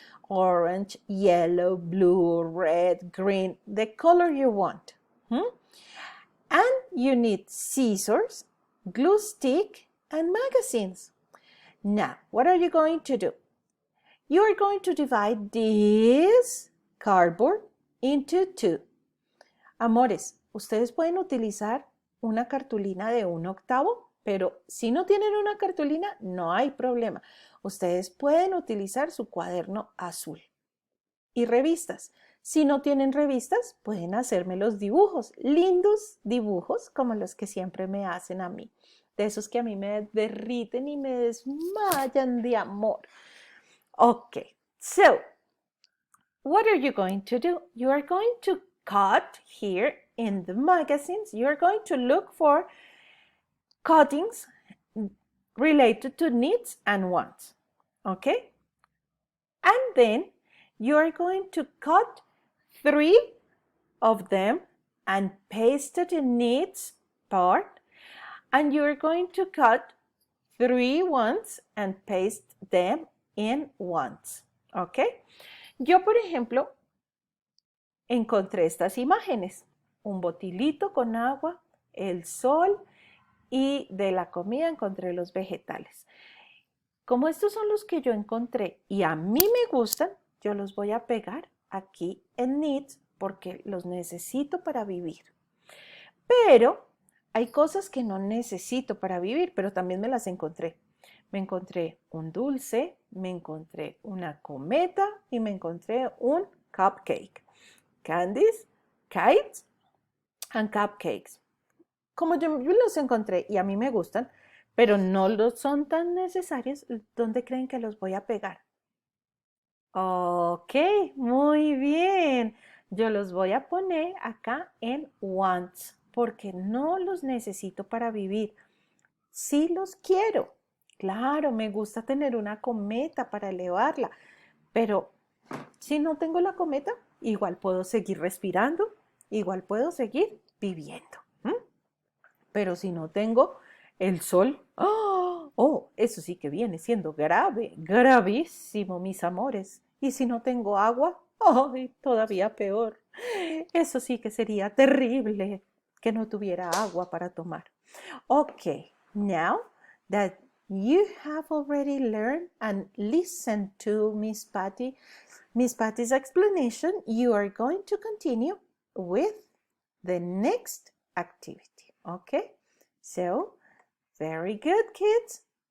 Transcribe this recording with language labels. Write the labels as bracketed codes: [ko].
[en] Orange, yellow, blue, red, green, the color you want. And you need scissors, glue stick, and magazines. Now, what are you going to do? You are going to divide this cardboard into two. [es] Amores, ustedes pueden utilizar una cartulina de 1/8, pero si no tienen una cartulina, no hay problema. Ustedes pueden utilizar su cuaderno azul. Y revistas. Si no tienen revistas, pueden hacerme los dibujos, lindos dibujos como los que siempre me hacen a mí. De esos que a mí me derriten y me desmayan de amor. [en] Okay, so what are you going to do? You are going to cut here in the magazines. You are going to look for cuttings related to needs and wants. Okay? And then you are going to cut 3 of them and paste it in needs part. And you are going to cut 3 ones and paste them in wants. Okay? [es] Yo, por ejemplo, encontré estas imágenes. Un botilito con agua, el sol y de la comida encontré los vegetales. Como estos son los que yo encontré y a mí me gustan, yo los voy a pegar aquí en [en] needs [es] porque los necesito para vivir. Pero hay cosas que no necesito para vivir, pero también me las encontré. Me encontré un dulce, me encontré una cometa y me encontré un cupcake. [en] Candies, kites and cupcakes. [es] Como yo los encontré y a mí me gustan, pero no los son tan necesarios, ¿dónde creen que los voy a pegar? Ok, muy bien. Yo los voy a poner acá en wants porque no los necesito para vivir. Sí los quiero. Claro, me gusta tener una cometa para elevarla, pero si no tengo la cometa, igual puedo seguir respirando, igual puedo seguir viviendo. ¿M? Pero si no tengo el sol, ¡oh! Oh, eso sí que viene siendo grave, gravísimo, mis amores. Y si no tengo agua, ¡ay! Todavía peor. Eso sí que sería terrible que no tuviera agua para tomar. [en] Okay, now that you have already learned and listened to Miss Patty's explanation, you are going to continue with the next activity. Okay, so very good, kids.